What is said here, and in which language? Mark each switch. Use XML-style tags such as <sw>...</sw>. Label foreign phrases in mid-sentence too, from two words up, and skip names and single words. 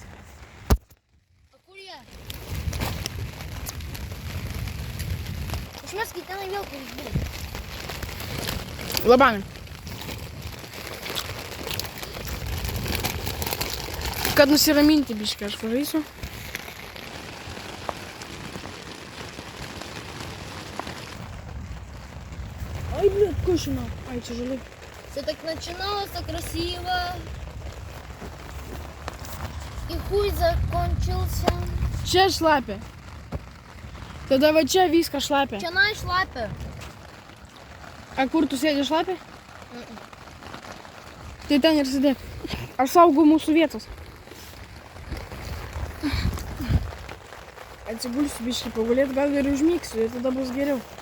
<lt>O kur jie? Išmesk į tenai vėl, kur jis buvo. Labanai. Kad nusiraminti biškį, aš pažaisiu.</lt> <ru>Ай, блядь, кушина. Ай, тяжелый. Все так начиналось, так красиво. И хуй закончился.</ru> <lt>Čia šlapia. Tada va čia viską šlapia. Čia nai šlapia. A kur tu sėdi šlapia? Tai ten ir sėdėk. Aš saugau mūsų vietos. Atsigulsiu biškį pagulėt, gal ir užmygsiu, ir tada bus geriau.</lt>